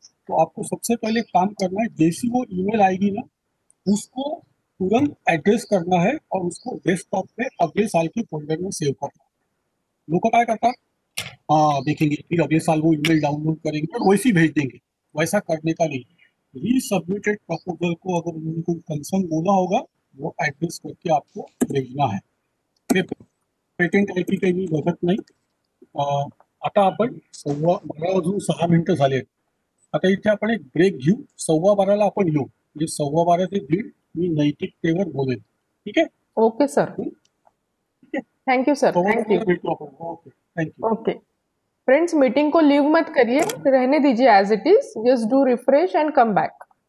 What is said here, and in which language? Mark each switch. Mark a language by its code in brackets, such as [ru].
[hi] तो आपको सबसे पहले काम करना है, जैसी वो ईमेल आएगी ना उसको तुरंत एड्रेस करना है और उसको डेस्कटॉप पे अगले साल के फोल्डर में सेव करना है। लोग क्या करता, हाँ देखेंगे, फिर अगले साल वो ईमेल डाउनलोड करेंगे और वैसे ही भेज देंगे, वैसा करने का नहीं। रीसबमिटेड प्रपोजल को अगर उन्होंने कोई कंसर्न बोला होगा वो एड्रेस करके आपको भेजना है। [mr] पेटेंट आय टी काही मी बघत नाही। आता आपण 12:06 झाले आहेत, आता इथे आपण एक ब्रेक घेऊ, 12:15 आपण येऊ, म्हणजे 12:15 ते 1:30 मी नैतिकतेवर बोलेन, ठीक आहे? [en] Okay sir, thank you sir, thank you. [mr] भेटू आपण, okay, thank you. [en] okay friends, [hi] meeting को लीव मत करिए, रहने दीजिए [en] As it is, just do refresh and come back.